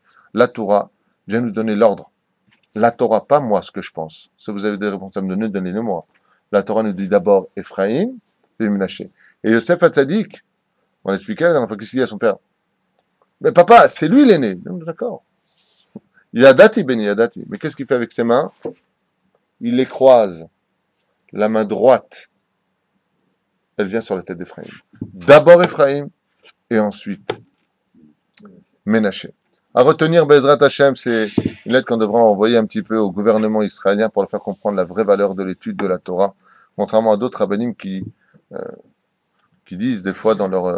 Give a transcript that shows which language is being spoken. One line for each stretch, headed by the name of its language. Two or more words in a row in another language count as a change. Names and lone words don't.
French: La Torah vient nous donner l'ordre. La Torah, pas moi, ce que je pense. Si vous avez des réponses à me donner, donnez-les-moi. La Torah nous dit d'abord Ephraim et Ménaché. Et Yosef Hatzadik, on l'expliquait la dernière fois, qu'est-ce qu'il dit à son père? Mais papa, c'est lui l'aîné. D'accord.
Hebrew: ידעתי בני ידעתי.
French: Mais qu'est-ce qu'il fait avec ses mains? Il les croise. La main droite, elle vient sur la tête d'Ephraim. D'abord Ephraim, et ensuite Ménaché. À retenir,
Hebrew: בעזרת השם,
French: c'est une lettre qu'on devra envoyer un petit peu au gouvernement israélien pour leur faire comprendre la vraie valeur de l'étude de la Torah, contrairement à d'autres rabbinim qui disent des fois dans leur...